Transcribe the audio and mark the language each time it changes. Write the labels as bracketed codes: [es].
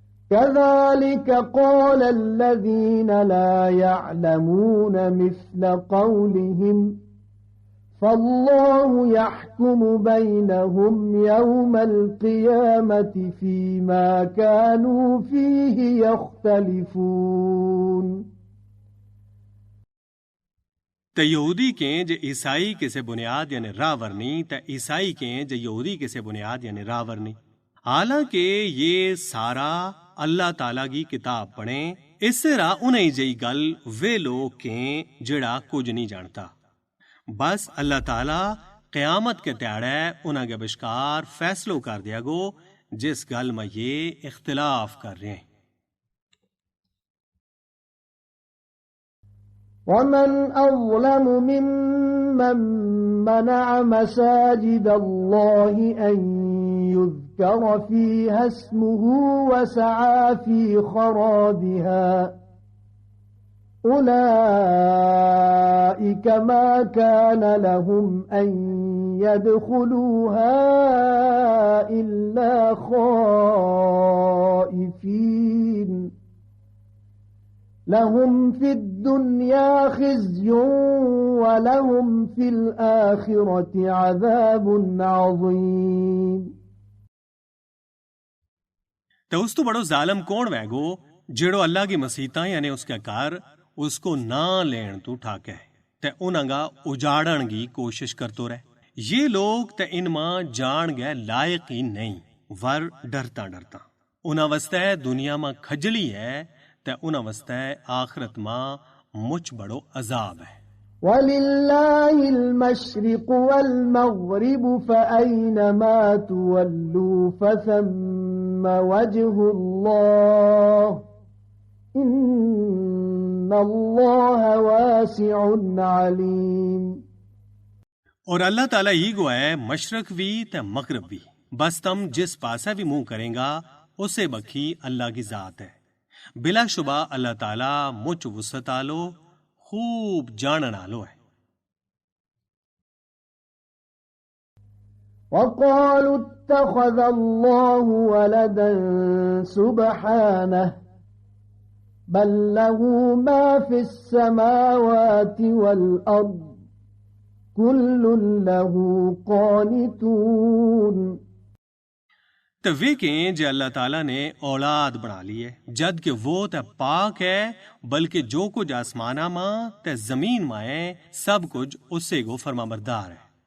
[ar] كذلك قال الذين لا يعلمون مثل قولهم فالله يحكم بينهم يوم القيامة فيما كانوا فيه يختلفون [gju] ते यहूदी के जे ईसाई के से बुनियाद यानी रावरनी ते ईसाई के जे यहूदी के से बुनियाद यानी रावरनी हालांकि ये सारा अल्लाह ताला की किताब पढ़े इससे रा उन्हें जई गल वे लोग के जेड़ा कुछ नहीं जानता बस अल्लाह ताला क़यामत के त्याड़े उन्हें के बिश्कार फैसलो कर दिया गो जिस गल में ये इख्तिलाफ कर रहे हैं [ar] ومن أظلم ممن منع مساجد الله أن يذكر فيها اسمه وسعى في خرابها أولئك ما كان لهم أن يدخلوها إلا خائفين لهم في الدنيا خزي ولهم في الآخرة عذاب عظيم [gju] ते उस तो बड़ो जालम कौन वैगो जेड़ो अल्लाह की मसीता यानी उसके घर उसको ना लेन तू ठाके ते उनगा उजाड़न की कोशिश करतो रहे। ये लोग ते इन मां जान गए लायक ही नहीं वर डरता डरता उना वस्ते दुनिया मां खजली है ते उना वस्ते आखिरत मां मुझ बड़ो अजाब है। [ar] वलिल्लाहि المشرق والمغرب فأينما تولوا فثم وجه الله إن الله واسع عليم। [gju] और अल्लाह ताला ही गो है मशरक भी ते मगरब भी, बस तम जिस पासा भी मुंह करेगा उसे बखी अल्लाह की जात है। बिलाशुबा अल्लाह ताला मुझ वुसत आलो खूब जानन आलो है। [ar] وقالوا اتخذ الله ولدا سبحانه بل له ما في السماوات والأرض كل له قانتون। [gju] तो वे कहें जे अल्लाह ताला ने औलाद बना ली है, जद कि वो ते पाक है, बल्कि जो कुछ आसमाना मां ते जमीन मां है सब कुछ उससे गो फरमाबरदार है।